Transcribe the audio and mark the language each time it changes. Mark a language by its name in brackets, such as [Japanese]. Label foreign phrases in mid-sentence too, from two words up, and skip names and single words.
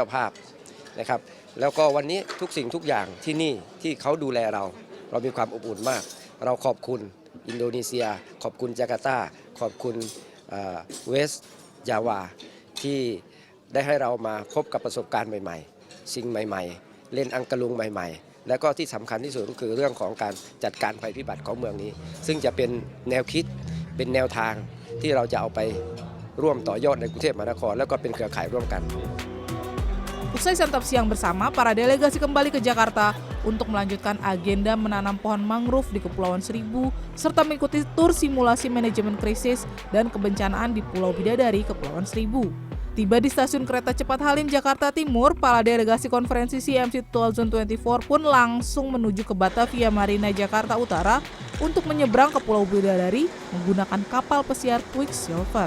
[Thai] ภาพนะครับแล้วก็วันนี้ทุกสิ่งทุกอย่างที่นี่ที่เขาดูแลเรามีความอบอุ่นมากเราขอบคุณอินโดนีเซียขอบคุณจาการ์ตาขอบคุณเวสต์จาวาที่ได้ให้เรามาพบกับประสบการณ์ใหม่ๆสิ่งใหม่ๆเล่นอังกะลุงใหม่ๆแล้วก็ที่สำคัญที่สุดก็คือเรื่องของการจัดการภัยพิบัติของเมืองนี้ซึ่งจะเป็นแนวคิดเป็นแนวทางที่เราจะเอาไปร่วมต่อยอดในกรุงเทพมหานครแล้วก็เป็นเครือข่ายร่วมกัน [Indonesian] Usai santap siang bersama, para delegasi kembali ke Jakarta untuk melanjutkan agenda menanam pohon mangrove di Kepulauan Seribu serta mengikuti tur simulasi manajemen krisis dan kebencanaan di Pulau Bidadari, Kepulauan Seribu. Tiba di stasiun kereta cepat Halim, Jakarta Timur, para delegasi konferensi CMC 2024 pun langsung menuju ke Batavia Marina, Jakarta Utara untuk menyeberang ke Pulau Bidadari menggunakan kapal pesiar Quicksilver.